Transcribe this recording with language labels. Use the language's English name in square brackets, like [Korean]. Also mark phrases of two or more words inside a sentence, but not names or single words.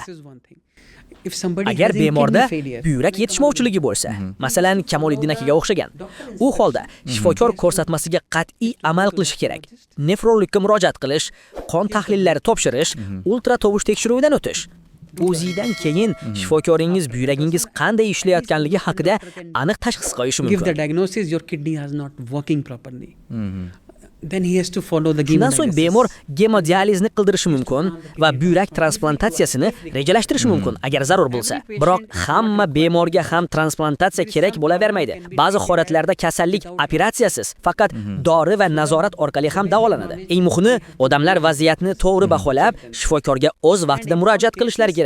[Uzbek] Agar bemorda buyrak yetishmovchiligi bo'lsa, masalan, Kamoliddin akaga o'xshagan, u holda shifokor ko'rsatmasiga qat'iy amal qilish kerak. Nefrologga murojaat qilish, qon tahlillari topshirish, ultratovush tekshiruvidan o'tish. O'zidan keyin shifokoringiz buyragingiz qanday ishlayotganligi haqida aniq tashxis qo'yishi mumkin. [English] then he has to follow the [Uzbek] Shundan so'ng hemodialysis. bemor gemodializni qildirishi mumkin va buyrak transplantatsiyasini rejalashtirishi mumkin agar zarur bo'lsa. Biroq hamma bemorga ham transplantatsiya kerak bo'lavermaydi. Ba'zi holatlarda kasallik operatsiyasiz, faqat dori va nazorat orqali ham davolanadi. Eng muhimi, odamlar vaziyatni to'g'ri baholab, shifokorga o'z vaqtida murojaat qilishlari kerak.